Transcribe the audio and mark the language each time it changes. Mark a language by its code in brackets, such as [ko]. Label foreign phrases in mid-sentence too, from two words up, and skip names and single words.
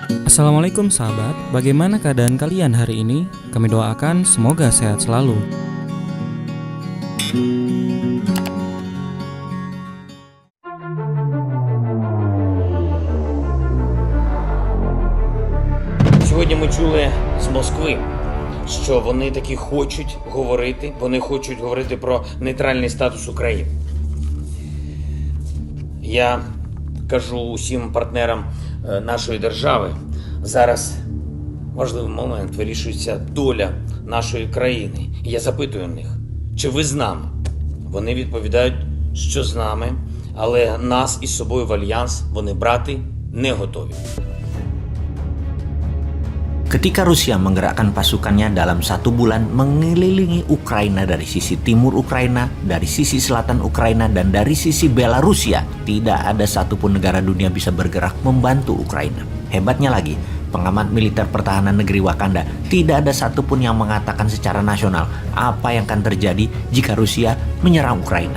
[id] Assalamualaikum sahabat, bagaimana keadaan kalian hari ini? Kami doakan semoga sehat selalu. [uk] Сьогодні ми чули з Москви, що вони таки хочуть говорити про нейтральний статус України. Я кажу усім партнерам нашої держави, зараз важливий момент, вирішується доля нашої країни. І я запитую них, чи ви з нами? Вони відповідають, що з нами, але нас із собою в альянс вони брати не готові. [id] Ketika Rusia menggerakkan pasukannya dalam 1 bulan mengelilingi Ukraina dari sisi timur Ukraina, dari sisi selatan Ukraina, dan dari sisi Belarusia, tidak ada satupun negara dunia bisa bergerak membantu Ukraina. Hebatnya lagi, pengamat militer pertahanan negeri Wakanda, tidak ada satupun yang mengatakan secara nasional apa yang akan terjadi jika Rusia menyerang Ukraina.